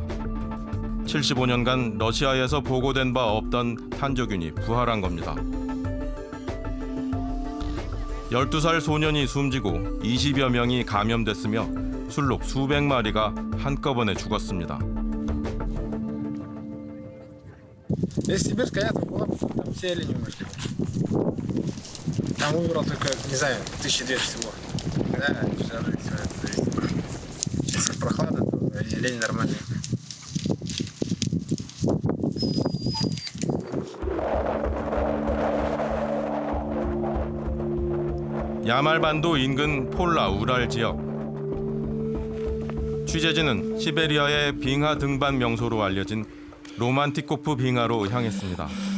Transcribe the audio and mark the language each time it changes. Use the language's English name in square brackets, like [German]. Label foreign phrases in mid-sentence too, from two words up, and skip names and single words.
[Korean] 75년간 러시아에서 보고된 바 없던 탄저균이 부활한 겁니다. 12살 소년이 숨지고 20여 명이 감염됐으며 술록 수백 마리가 한꺼번에 죽었습니다. [Russian] Если Сибирская ядра была, там все олени умерли. Там умерло только, не знаю, 1200 всего. Да, жары, все это зависит. Если прохлада, то олени нормальные. [Korean] 야말반도 인근 폴라 우랄 지역. 취재진은 시베리아의 빙하 등반 명소로 알려진 로만티코프 빙하로 향했습니다.